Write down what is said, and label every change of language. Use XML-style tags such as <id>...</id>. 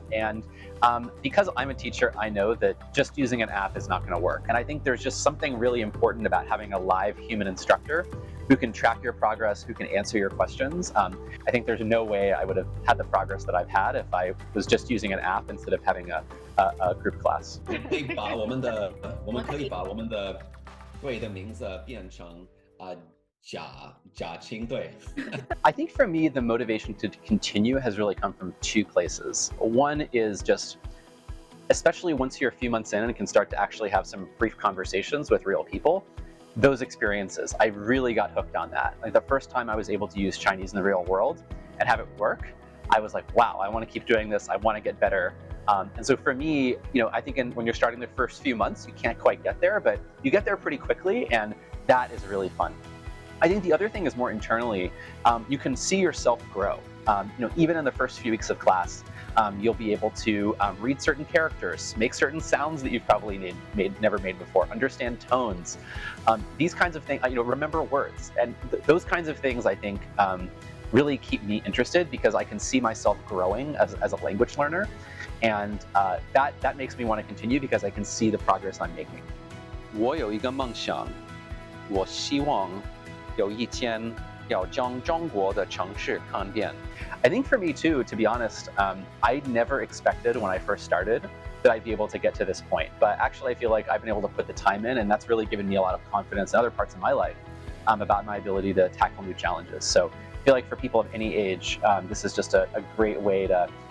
<en>And because I'm a teacher, I know that just using an app is not going to work. And I think there's just something really important about having a live human instructor who can track your progress, who can answer your questions. I think there's no way I would have had the progress that I've had if I was just using an app instead of having a group class.</en> <zh>可以把我们可以把我们的队的名字变成假青队。</zh> <en>I think for me, the motivation to continue has really come from two places. One is just, especially once you're a few months in and can start to actually have some brief conversations with real people, those experiences, I really got hooked on that. Like the first time I was able to use Chinese in the real world and have it work, I was like, wow, I want to keep doing this. I want to get better. And so for me, I think when you're starting the first few months, you can't quite get there, but you get there pretty quickly, and that is really fun. I think the other thing is more internally, you can see yourself grow. Even in the first few weeks of class, you'll be able to read certain characters, make certain sounds that you've probably never made before, understand tones, these kinds of things, remember words. And those kinds of things, I think, really keep me interested because I can see myself growing as a language learner. And that makes me want to continue because I can see the progress I'm making.</en> <zh>我有一个梦想，我希望有一天要将中国的城市看遍。</zh> <en>I think for me too, to be honest, I never expected when I first started that I'd be able to get to this point. But actually, I feel like I've been able to put the time in, and that's really given me a lot of confidence in other parts of my life about my ability to tackle new challenges. So I feel like for people of any age, this is just a great way to</en>